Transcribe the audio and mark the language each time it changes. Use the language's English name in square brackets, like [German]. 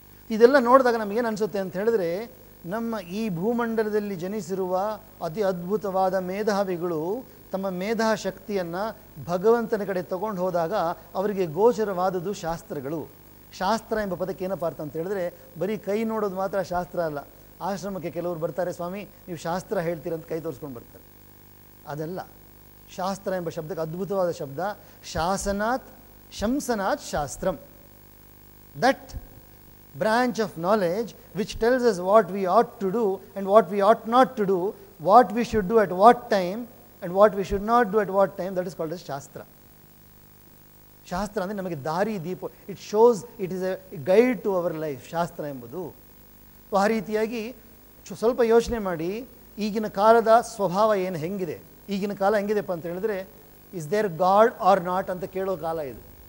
[Kannada] ಇದೆಲ್ಲ ನೋಡಿದಾಗ ನಮಗೇನು ಅನಿಸುತ್ತೆ ಅಂತ ಹೇಳಿದ್ರೆ, ನಮ್ಮ ಈ ಭೂಮಂಡಲದಲ್ಲಿ ಜನಿಸಿರುವ ಅತಿ ಅದ್ಭುತವಾದ ಮೇಧಾವಿಗಳು ತಮ್ಮ ಮೇಧಾ ಶಕ್ತಿಯನ್ನು ಭಗವಂತನ ಕಡೆ ತಗೊಂಡು ಹೋದಾಗ ಅವರಿಗೆ ಗೋಚರವಾದದ್ದು ಶಾಸ್ತ್ರಗಳು. ಶಾಸ್ತ್ರ ಎಂಬ ಪದಕ್ಕೆ ಏನಪ್ಪ ಅರ್ಥ ಅಂತ ಹೇಳಿದ್ರೆ, ಬರೀ ಕೈ ನೋಡೋದು ಮಾತ್ರ ಶಾಸ್ತ್ರ ಅಲ್ಲ. ಆಶ್ರಮಕ್ಕೆ ಕೆಲವರು ಬರ್ತಾರೆ, ಸ್ವಾಮಿ ನೀವು ಶಾಸ್ತ್ರ ಹೇಳ್ತೀರಂತ ಕೈ ತೋರಿಸ್ಕೊಂಡು ಬರ್ತಾರೆ. ಅದಲ್ಲ. ಶಾಸ್ತ್ರ ಎಂಬ ಶಬ್ದಕ್ಕೆ ಅದ್ಭುತವಾದ ಶಬ್ದ ಶಾಸನಾತ್ ಶಂಸನಾತ್ ಶಾಸ್ತ್ರಂ. [English] That branch of knowledge which tells us what we ought to do and what we ought not to do, what we should do at what time and what we should not do at what time, that is called as shastra. [Kannada] ಶಾಸ್ತ್ರ ಅಂದರೆ ನಮಗೆ ದಾರಿ ದೀಪ. [English] it shows, it is a guide to our life [Kannada] ಶಾಸ್ತ್ರ ಎಂಬುದು. ಆ ರೀತಿಯಾಗಿ ಸ್ವಲ್ಪ ಯೋಚನೆ ಮಾಡಿ, ಈಗಿನ ಕಾಲದ ಸ್ವಭಾವ ಏನು ಹೆಂಗಿದೆ. ಈಗಿನ ಕಾಲ ಹೆಂಗಿದೆಪ್ಪ ಅಂತ ಹೇಳಿದ್ರೆ, [English] is there god or not [Kannada] ಅಂತ ಕೇಳೋ ಕಾಲ ಇದು.